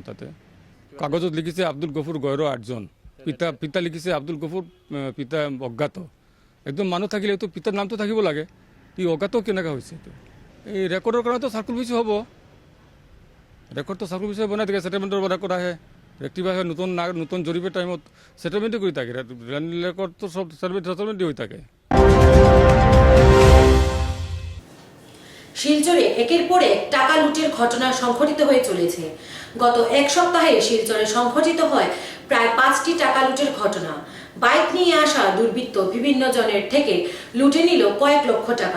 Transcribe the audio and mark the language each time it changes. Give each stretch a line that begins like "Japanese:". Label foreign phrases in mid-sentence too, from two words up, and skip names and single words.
Assamese: তাতে কাগজত লিখিছে আব্দুল গফুৰ গয়ৰ 8জন, পিতা লিখিছে আব্দুল গফুৰ, পিতা অজ্ঞাত। একদম মানুহ থাকিলে এইটো পিতাৰ নামটো থাকিব লাগে, ই অজ্ঞাত কেনেকৈ হৈছে? এই ৰেকৰ্ডৰ কাৰণেতো চাৰ্কুল অফিচ হ'ব, রেকর্ড তো চাৰ্কুল অফিচে বনাই থাকে, সেটেলমেন্টৰ ৰেকৰ্ড আহে, ৰেক্টিফাই হয়, নতুন জরিপের টাইমত সেটেলমেন্টে কৰি থাকে, রেকর্ড তো সব সেটেলমেন্টে হৈ থাকে।
Bangla: শিলচরে একের পর এক টাকা লুটের ঘটনা সংঘটিত হয়ে চলেছে। গত এক সপ্তাহে শিলচরে সংঘটিত হয় প্রায় 5টি টাকা লুটের ঘটনা। বাইক নিয়ে আসা দুর্বৃত্ত বিভিন্ন জনের থেকে লুটে নিল কয়েক লক্ষ টাকা।